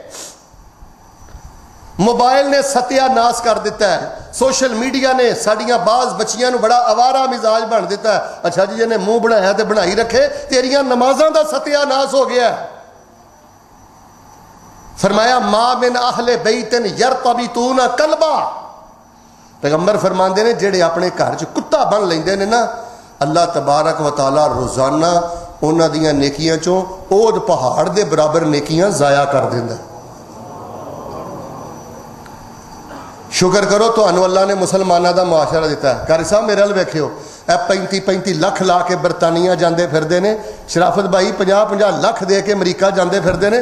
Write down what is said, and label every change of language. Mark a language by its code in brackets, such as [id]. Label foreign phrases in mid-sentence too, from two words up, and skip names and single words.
[pa] ਮੋਬਾਇਲ ਨੇ ਸਤਿਆਨਾਸ ਕਰ ਦਿੱਤਾ ਹੈ, ਸੋਸ਼ਲ ਮੀਡੀਆ ਨੇ ਸਾਡੀਆਂ ਬਾਜ਼ ਬੱਚੀਆਂ ਬੜਾ ਆਵਾਰਾ ਮਿਜ਼ਾਜ ਬਣ ਦਿੱਤਾ ਹੈ। ਅੱਛਾ ਜੀ ਜਿਨ੍ਹੇ ਮੂੰਹ ਬਣਾਇਆ ਤੋ ਬਣਾਈ ਰੱਖੇ, ਤੇਰੀਆਂ ਨਮਾਜ਼ਾਂ ਦਾ ਸਤਿਆਨਾਸ ਹੋ ਗਿਆ। ਫ਼ਰਮਾਇਆ [ar] ما من أهل بيت يرتبطون كلبا, [pa] ਪੈਗ਼ੰਬਰ ਫ਼ਰਮਾਤੇ ਨੇ ਜਿਹੜੇ ਅਪਣੇ ਘਰ ਚ ਕੁੱਤਾ ਬੰਨ੍ਹ ਲੈਂਦੇ ਨੇ ਨਾ, ਅੱਲਾਹ [ar] تبارك وتعالى [pa] ਰੋਜ਼ਾਨਾ ਉਨ੍ਹਾਂ ਦੀਆਂ ਨੇਕੀਆਂ ਚੋਂ ਓਦ ਪਹਾੜ ਦੇ ਬਰਾਬਰ ਨੇਕੀਆਂ ਜ਼ਾਇਆ ਕਰ ਦਿੰਦਾ। ਸ਼ੁਕਰ ਕਰੋ ਤੁਹਾਨੂੰ ਅੱਲਾਹ ਨੇ [ur] مسلمانوں کا معاشرہ [pa] ਦਿੱਤਾ ਹੈ। ਕਾਰੀ ਸਾਹਿਬ ਮੇਰੇ ਵੱਲ ਵੇਖਿਓ, 35-35 ਲੱਖ ਲਾ ਕੇ ਬਰਤਾਨੀਆ [ur] جاتے پھرتے ہیں, [pa] ਸ਼ਰਾਫ਼ਤ ਭਾਈ 50-50 ਲੱਖ ਦੇ ਕੇ ਅਮਰੀਕਾ [ur] جاتے پھرتے ہیں.